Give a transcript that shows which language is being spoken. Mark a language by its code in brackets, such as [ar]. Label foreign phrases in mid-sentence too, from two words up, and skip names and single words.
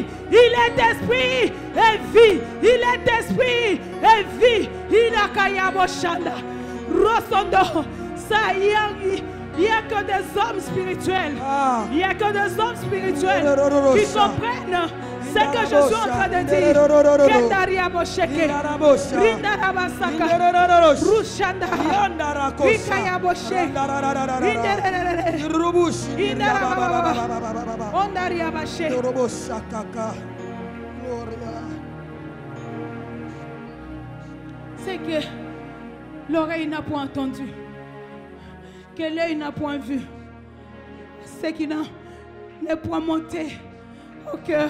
[fr] Il est esprit et vie. Il est esprit et vie. Il a Kayaboshanda. Rosondo. Ça y est. Il n'y a que des hommes spirituels. Il n'y a que des hommes spirituels qui comprennent ce que je suis en train de dire. Kendaria Bosheke, Rindara Basaka, Rushanda, Rikaya Boshe, Rindara Ondaria Bashe. C'est que l'oreille n'a point entendu, que l'œil n'a point vu, ce qui n'est point monté au cœur.